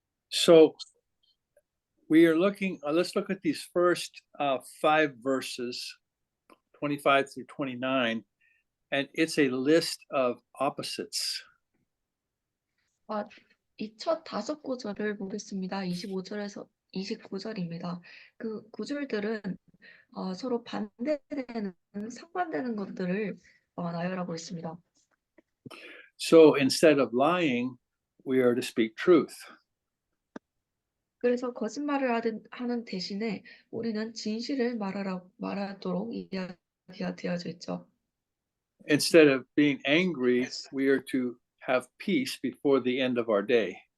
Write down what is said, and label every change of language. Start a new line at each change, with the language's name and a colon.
English: So we are looking, let's look at these first 5 verses, 25 through 29, and it's a list of opposites.
Korean: 이 첫 5구절을 보겠습니다. 25절에서 29절입니다. 그 구절들은 서로 반대되는, 상반되는 것들을 나열하고 있습니다.
English: So instead of lying, we are to speak truth.
Korean: 그래서 거짓말을 하는 대신에 우리는 진실을 말하도록 이야기가 되어져 있죠.
English: Instead of being angry, we are to have peace before the end of our day.